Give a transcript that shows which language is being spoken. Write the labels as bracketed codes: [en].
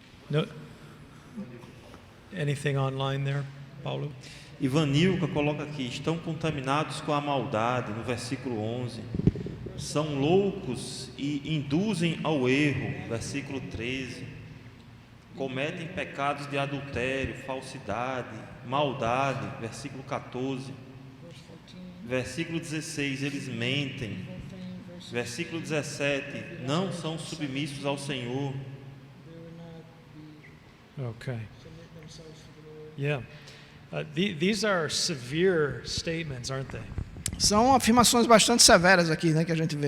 [en] No, anything online there, Paulo? [pt] Ivanilca coloca aqui, estão contaminados com a maldade, no versículo 11. São loucos e induzem ao erro, versículo 13. Cometem pecados de adultério, falsidade, maldade, versículo 14. Versículo 16, eles mentem. Versículo 17, não são submissos ao Senhor. [en] Okay. Yeah. These are severe statements, aren't they? [pt] São afirmações bastante severas aqui, né, que a gente vê.